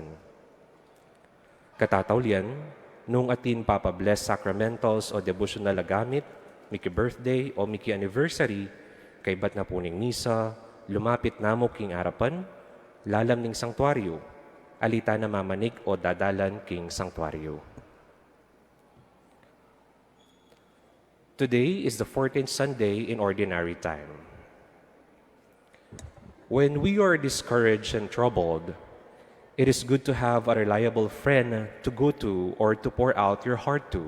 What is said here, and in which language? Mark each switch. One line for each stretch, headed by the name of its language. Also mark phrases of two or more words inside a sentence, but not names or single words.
Pampanga: Katatawlian, nung atin papabless sacramentals o devotional na gamit, miki birthday o miki anniversary, kay bat na puning misa, lumapit namo king arapan, lalam ning sanktuaryo, alita na mamanig o dadalan king sanktuaryo.
English: Today is the 14th Sunday in Ordinary Time. When we are discouraged and troubled, it is good to have a reliable friend to go to or to pour out your heart to.